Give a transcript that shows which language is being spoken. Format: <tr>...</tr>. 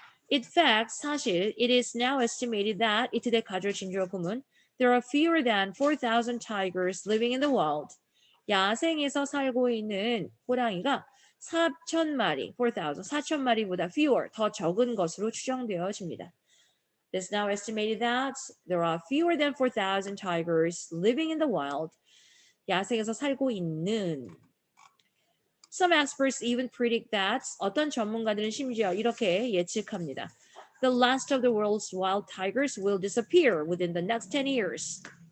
<en>In fact,</en> <ko>사실</ko> <en>it is now estimated that</en> <ko>이때 가조 진주어금은</ko> <en>there are fewer than 4,000 tigers living in the wild.</en> <ko>야생에서 살고 있는 호랑이가 4,000마리, 4,000마리보다 fewer, 더 적은 것으로 추정되어집니다.</ko> <en>It is now estimated that there are fewer than 4,000 tigers living in the wild.</en> <ko>야생에서 살고 있는.</ko> <en>Some experts even predict that</en> <ko>어떤 전문가들은 심지어 이렇게 예측합니다.</ko> <en>The last of the world's wild tigers will disappear within the next 10 years.</en>